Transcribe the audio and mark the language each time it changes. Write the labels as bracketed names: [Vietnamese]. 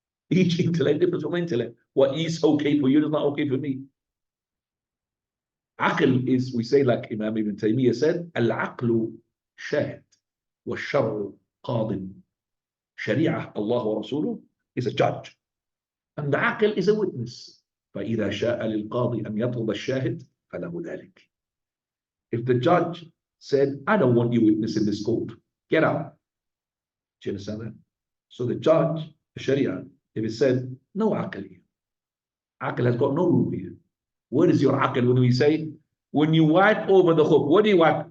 [English] Each intellect differs from intellect. What is okay for you is not okay for me. Aql is, we say like Imam Ibn Taymiyyah said, al-aqlu shahid wa shar'u qadin. Sharia, Allah wa Rasuluh, is a judge. And the aql is a witness. [Arabic] فَإِذَا شَاءَ لِلْقَاضِ أَنْ يَطْلُبَ الشَّاهِدِ فَلَهُ ذَلِكَ. [English] If the judge said, I don't want you witness in this court, get out. Do you understand that? So the judge, the Sharia, if he said, no aql here, aql has got no room here. Where is your aql when we say, when you wipe over the hook, what do you wipe?